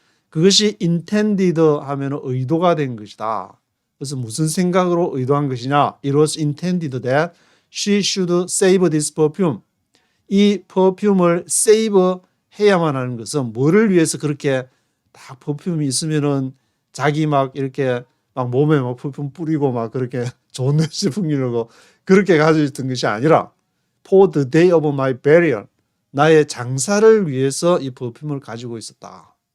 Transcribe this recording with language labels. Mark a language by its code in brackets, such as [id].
[ko] 그것이 intended 하면 의도가 된 것이다. 그래서 무슨 생각으로 의도한 것이냐? [en] It was intended that she should save this perfume. [ko] 이 퍼퓸을 save 해야만 하는 것은 뭐를 위해서 그렇게 딱 퍼퓸이 있으면은 자기 막 이렇게 막 몸에 막 퍼퓸 뿌리고 막 그렇게 좋은 냄새 풍기려고 그렇게 가지고 있던 것이 아니라 [en] For the day of my burial, [ko] 나의 장사를 위해서 이 퍼퓸을 가지고 있었다.